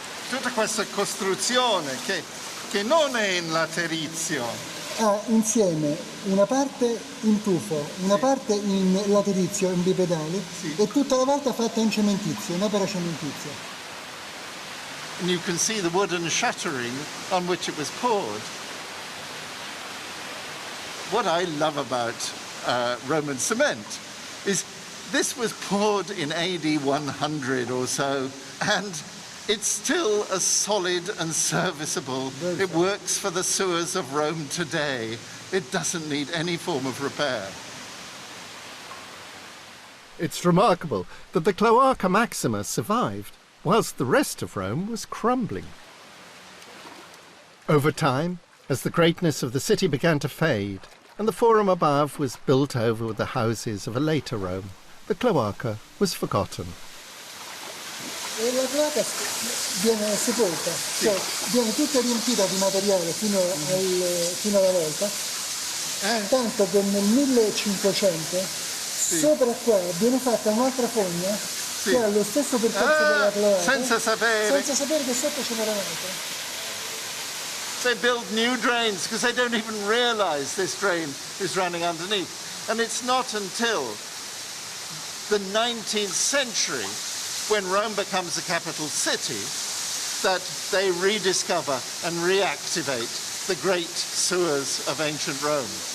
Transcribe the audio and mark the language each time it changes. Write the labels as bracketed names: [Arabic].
[Italian] Tutta questa costruzione che non è in laterizio. Ha insieme una parte in tufo, una parte in laterizio, in bipedali, sì, e tutta la volta fatta in cementizio, un'opera cementizia. [English] And you can see the wooden shuttering on which it was poured. What I love about Roman cement is this was poured in AD 100 or so, and it's still as solid and serviceable. It works for the sewers of Rome today. It doesn't need any form of repair. It's remarkable that the Cloaca Maxima survived, whilst the rest of Rome was crumbling. Over time, as the greatness of the city began to fade, and the forum above was built over the houses of a later Rome, the Cloaca was forgotten. [Italian] E la cloaca viene sepolta, sì, cioè viene tutta riempita di materiale fino alla volta, tanto che nel 1500 sì, sopra qua viene fatta un'altra fogna, sì, che ha lo stesso percorso della cloaca, senza sapere che sotto ce n'era un'altra. [English] They build new drains because they don't even realize this drain is running underneath. And it's not until the 19th century, when Rome becomes a capital city, that they rediscover and reactivate the great sewers of ancient Rome.